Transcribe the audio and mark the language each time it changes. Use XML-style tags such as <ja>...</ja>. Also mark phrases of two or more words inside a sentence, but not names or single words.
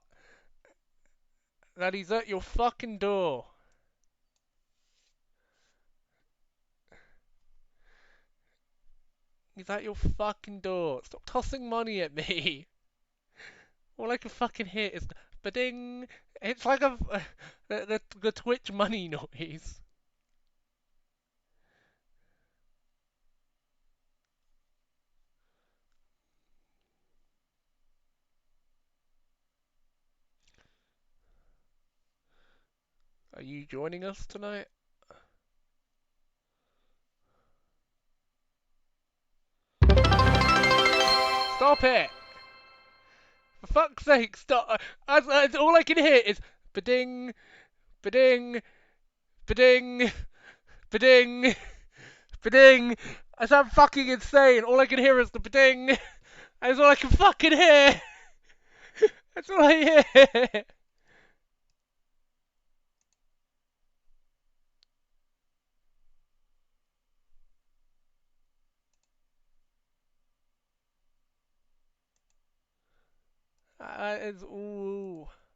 <en>That he's at your fucking door. He's at your fucking door. Stop tossing money at me. All I can fucking hear is ba-ding. It's like a the Twitch money noise. Are you joining us tonight? Stop it! For fuck's sake, stop! All I can hear is ba-ding, ba-ding, ba-ding, ba-ding, ba-ding. I sound fucking insane. All I can hear is the ba-ding. That's all I can fucking hear. That's all I hear. It's ooh.</en>